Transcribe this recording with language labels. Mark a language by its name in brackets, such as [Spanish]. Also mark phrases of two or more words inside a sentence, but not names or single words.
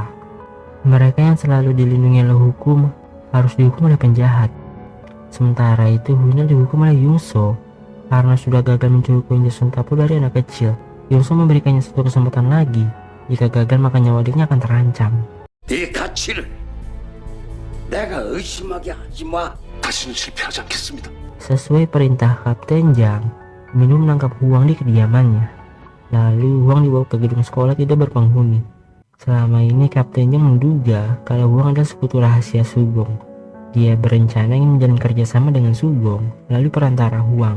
[Indonesian] Mereka yang selalu dilindungi oleh hukum harus dihukum oleh penjahat. Sementara itu, Huina dihukum oleh Yungsu karena sudah gagal mencuri koin Joseon Tabo dari anak kecil. Yongso memberikannya satu kesempatan lagi. Jika gagal maka nyawa adiknya akan terancam. [Korean] 네 가치를 내가 의심하게 하지 마. 다시는 실패하지 않겠습니다. [Indonesian] Sesuai perintah Kapten Jang, Minu menangkap Huang di kediamannya. Lalu Huang dibawa ke gedung sekolah tidak berpenghuni. Selama ini Kapten Jang menduga kalau Huang adalah sekutu rahasia Sugong. Dia berencana ingin menjalin kerjasama dengan Sugong lalu perantara Huang.